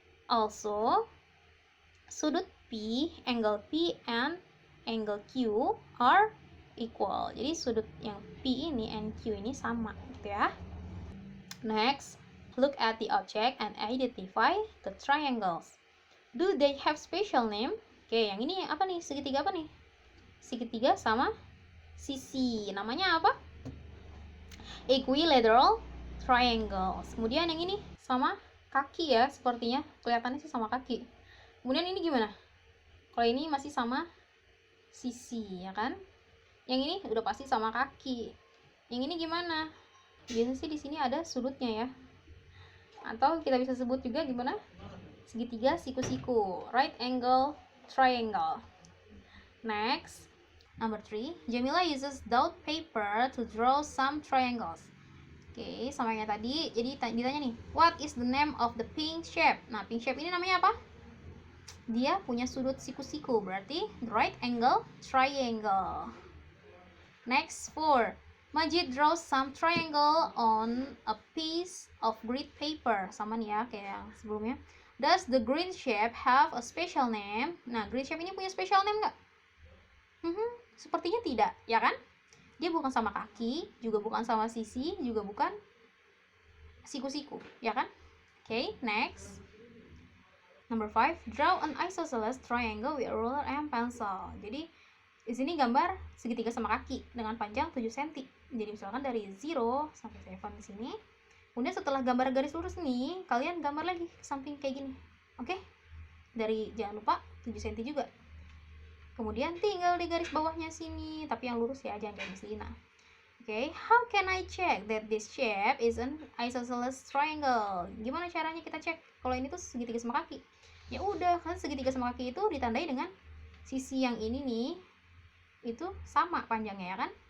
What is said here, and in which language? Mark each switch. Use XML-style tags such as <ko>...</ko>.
<en>Also, sudut P, angle P and angle Q are equal.</en> <id>Jadi sudut yang P ini and Q ini sama gitu ya.</id> <en>Next, look at the object and identify the triangles. Do they have special name?</en> <id>Oke, yang ini apa nih? Segitiga apa nih? Segitiga sama sisi. Namanya apa?</id> <en>Equilateral triangles.</en> <id>Kemudian yang ini sama kaki ya, sepertinya. Kelihatannya sih sama kaki. Kemudian ini gimana? Kalau ini masih sama sisi, ya kan? Yang ini udah pasti sama kaki. Yang ini gimana? Biasanya sih di sini ada sudutnya ya. Atau kita bisa sebut juga gimana? Segitiga siku-siku, right angle triangle.</id> <en>Next, number 3, Jamila uses dot paper to draw some triangles.</en> <id>Oke, sama kayak tadi. Jadi ditanya nih,</id> <en>what is the name of the pink shape?</en> <id>Nah, pink shape ini namanya apa? Dia punya sudut siku-siku, berarti right angle triangle.</id> <en>Next, 4, Majid draws some triangle on a piece of grid paper.</en> <id>Sama nih ya, kayak yang sebelumnya.</id> <en>Does the green shape have a special name?</en> <id>Nah, green shape ini punya special name nggak? Sepertinya tidak, ya kan? Dia bukan sama kaki, juga bukan sama sisi, juga bukan siku-siku, ya kan?</id> <en>Okay, next. Number 5, draw an isosceles triangle with a ruler and pencil.</en> <id>Jadi, di sini gambar segitiga sama kaki dengan panjang 7 cm. Jadi, misalkan dari 0 sampai 7 di sini. Kemudian setelah gambar garis lurus nih, kalian gambar lagi ke samping kayak gini. Oke? Dari jangan lupa 7 cm juga. Kemudian tinggal di garis bawahnya sini, tapi yang lurus ya, jangan kayak di sini.</id> <en>Oke, how can I check that this shape is an isosceles triangle?</en> <id>Gimana caranya kita cek kalau ini tuh segitiga sama kaki? Ya udah, kan segitiga sama kaki itu ditandai dengan sisi yang ini nih, itu sama panjangnya ya kan?</id>